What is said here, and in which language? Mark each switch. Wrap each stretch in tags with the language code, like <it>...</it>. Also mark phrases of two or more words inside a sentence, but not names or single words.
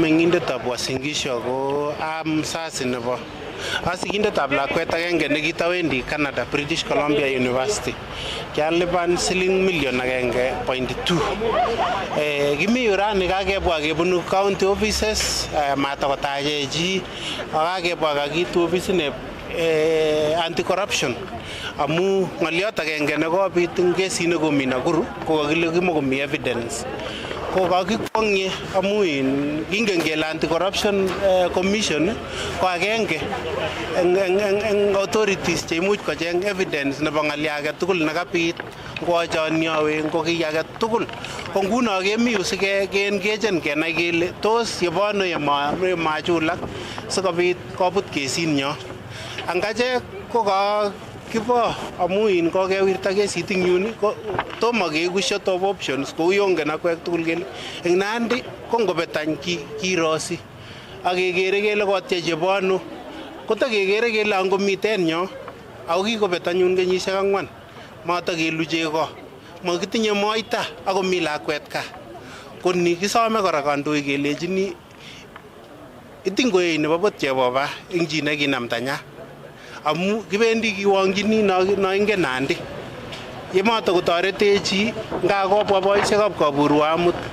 <kln>mengindetab Uasin Gishu ako am sasi nebo asikindetab lakwet agenge nekitawendi Canada, British Columbia University. Kialipan siling million 1.2. Kimi urani kakebwa kebunu</kln> <en>county offices</en> <kln>matakotache chi akakebwa kakitu office ne anti-corruption amu ngoliot agenge nekobit eng kesit nekomi Nakuru ko kakile kimokomi evidence ko kakikwong'e amu kingen kele</kln> <en>anti-corruption commission</en> <kln>ko agenge eng authorities cheimuch kocheng evidence nebo ng'ali age tugul nekabit ngochonyowe ngo kiy age tugul ko nguno kemi yu sikeengageen kenai kele tos yebono yemachulak sikobit kobut kesinyo. Angache ko kibo amu kokewirta kesit ing yun tomo keiku</kln> <en>short of options</en> <kln>kou yongen akwek tugul kele eng Nandi ko ngobetany kirosi akekere kele kotye chebono kotakekere kele angomiten nyo ako kikobet anyun kenyisiek 4 matakelu chego makitinye moita akomi lakwet ka koni kisome kora kandoik kelechini itingoei nebo bot cheboba eng chi nekinamtanya amu kibendi kiwongjini no ingen Nandi yemato kotoretechi ngakobwa boisiekab kaburwa amut</kln>